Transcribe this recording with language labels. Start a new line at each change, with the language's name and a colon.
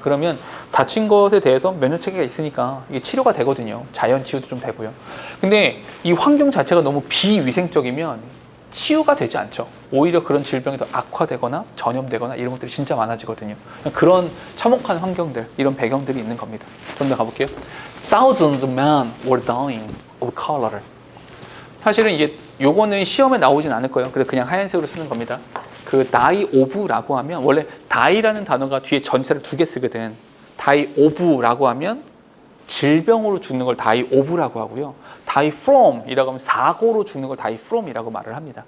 Korean: 그러면 다친 것에 대해서 면역 체계가 있으니까 이게 치료가 되거든요. 자연 치유도 좀 되고요. 근데 이 환경 자체가 너무 비위생적이면 치유가 되지 않죠. 오히려 그런 질병이 더 악화되거나 전염되거나 이런 것들이 진짜 많아지거든요. 그런 참혹한 환경들, 이런 배경들이 있는 겁니다. 좀 더 가볼게요.
English: Thousands of men were dying of cholera.
Korean: 사실은 이게 요거는 시험에 나오진 않을 거예요. 그래서 그냥 하얀색으로 쓰는 겁니다. 그 die of라고 하면 원래 die라는 단어가 뒤에 전체를 2개 쓰거든. die of라고 하면 질병으로 죽는 걸 die of라고 하고요. die from 이라고 하면 사고로 죽는 걸 die from이라고 말을 합니다.